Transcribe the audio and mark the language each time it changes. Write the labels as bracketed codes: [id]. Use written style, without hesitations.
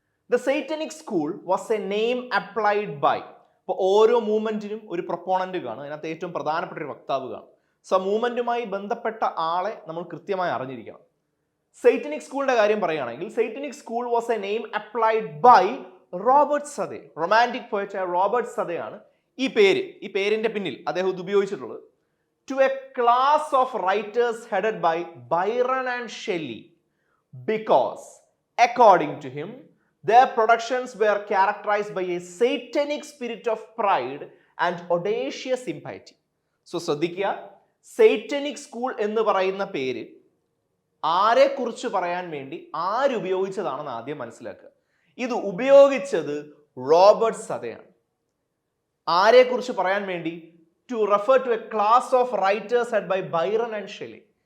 [en] The satanic school was a name applied by. [ml] ഇപ്പോൾ ഓരോ മൂവ്മെന്റിനും ഒരു പ്രൊപ്പോണന്റ് കാണും, അതിനകത്ത് ഏറ്റവും പ്രധാനപ്പെട്ട ഒരു വക്താവ് കാണും. സോ മൂവ്മെന്റുമായി ബന്ധപ്പെട്ട ആളെ നമ്മൾ കൃത്യമായി അറിഞ്ഞിരിക്കണം. സൈറ്റനിക് സ്കൂളിന്റെ കാര്യം പറയുകയാണെങ്കിൽ [en] Satanic school was a name applied by Robert Southey. [ml] Romantic പോയറ്റായ Robert സദയാണ് ഈ പേരിന്റെ പിന്നിൽ അദ്ദേഹം ഇത് ഉപയോഗിച്ചിട്ടുള്ളത്. [en] To a class of writers headed by Byron and Shelley, because according to him their productions were characterized by a satanic spirit of pride and audacious impiety. [ml] So ശ്രദ്ധിക്കുക, Satanic school എന്ന് പറയുന്ന പേര് ആരെ കുറിച്ച് പറയാൻ വേണ്ടി ആരുപയോഗിച്ചതാണെന്ന് ആദ്യം മനസ്സിലാക്കുക. ഇത് ഉപയോഗിച്ചത് റോബർട്ട് സദയാണ്. ആരെ കുറിച്ച് പറയാൻ വേണ്ടി? [en] To refer to a class of writers head by Byron and Shelley.